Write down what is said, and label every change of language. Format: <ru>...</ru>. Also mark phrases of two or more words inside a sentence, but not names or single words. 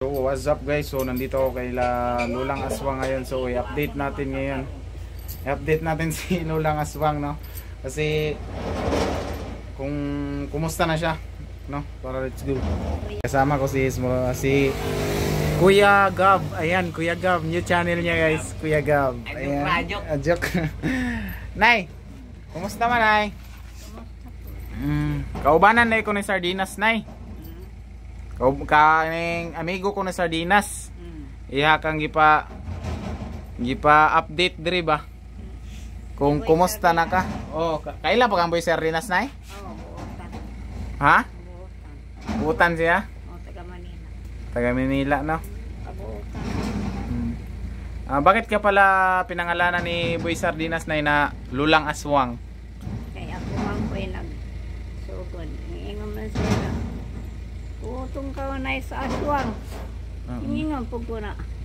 <en>what's up guys?</en> <tl>So nandito ako kay Lulang Aswang ngayon. So i-update natin ngayon. I-update natin si Lulang Aswang, no? Kasi kung kumusta na siya, no? Para</tl> <en>let's go.</en> <tl>Kasama ko si Kuya Gab. Ayan, Kuya Gab,</tl> <en>new channel</en> <tl>niya guys, Kuya Gab. Ayan. Joke.</tl> <ceb>Nay, kumusta man, Nay? Kaubanan na ko ni Sardinas, Nay. Kaning amigo ko na Sardinas. Iha kang gipa update diri ba? Kung kumusta na ka? Oh, kaila pa kang boy Sardinas, Nay? Oo, buutan. Ha? Buutan siya? Oo, taga Manila. Taga Manila, no? Buutan.</ceb> <tl>Bakit ka pala pinangalanan ni Boy Sardinas, Nay, na Lulang Aswang?</tl> <ceb>Kaya ako man ko'y nagsugod. Ingon man sila. Utong ka na sa aswang. Ingon po ko na.</ceb>